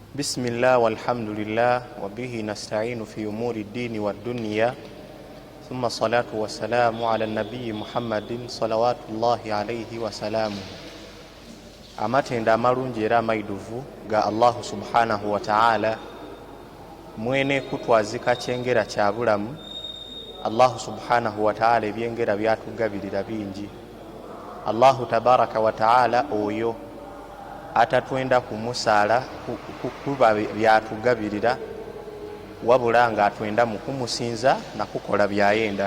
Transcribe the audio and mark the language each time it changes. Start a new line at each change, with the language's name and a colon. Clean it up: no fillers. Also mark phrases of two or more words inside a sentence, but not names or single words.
Arabic: بسم الله والحمد لله وبه نستعين في أمور الدين والدنيا ثم الصلاة والسلام على النبي محمد صلوات الله عليه وسلامه.
Ganda: amatenda amalungi era amaiduvu ga
Arabic: الله سبحانه وتعالى
Ganda: mwene kutwazika kyengera kya bulamu.
Arabic: الله سبحانه وتعالى
Ganda: ebyengera byatugabirira bingi.
Arabic: الله تبارك وتعالى
Ganda: oyo atatwenda kumusala kuba byatugabirira wabula nga atwenda mu kumusinza na kukola byayenda.